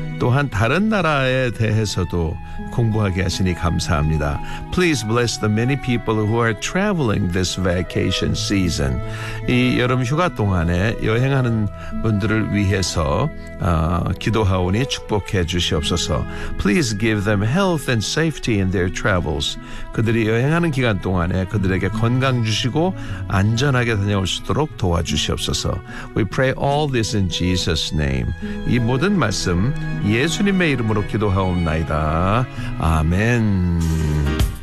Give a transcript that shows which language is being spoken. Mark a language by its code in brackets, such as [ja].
[ko] 또한 다른 나라에 대해서도 공부하게 하시니 감사합니다. [en] Please bless the many people who are traveling this vacation season. [ko] 이 여름 휴가 동안에 여행하는 분들을 위해서 기도하오니 축복해 주시옵소서. [en] Please give them health and safety in their travels. [ko] 그들이 여행하는 기간 동안에 그들에게 건강 주시고 안전하게 다녀올 수 있도록 도와주시옵소서. [en] We pray all this in Jesus' name. [ko] 이 모든 말씀 예수님의 이름으로 기도하옵나이다. 아멘.